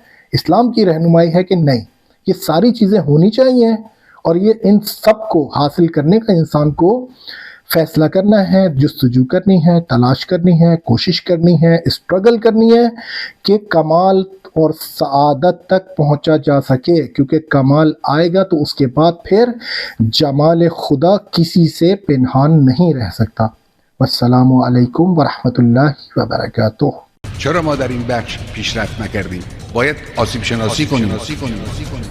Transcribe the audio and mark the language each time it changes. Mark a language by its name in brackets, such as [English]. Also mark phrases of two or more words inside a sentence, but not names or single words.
[Urdu] اسلام کی رہنمائی ہے کہ نہیں، یہ ساری چیزیں ہونی چاہیے، اور یہ ان سب کو حاصل کرنے کا انسان کو فیصلہ کرنا ہے، جستجو کرنی ہے، تلاش کرنی ہے، کوشش کرنی ہے، اسٹرگل کرنی ہے کہ کمال اور سعادت تک پہنچا جا سکے، کیونکہ کمال آئے گا تو اس کے بعد پھر جمال خدا کسی سے پنہان نہیں رہ سکتا۔ [Arabic] والسلام علیکم ورحمت اللہ وبرکاتہ۔ [Persian] چرا ما در این بخش پیشرفت نکردیم؟ باید آسیب شناسی کنیم.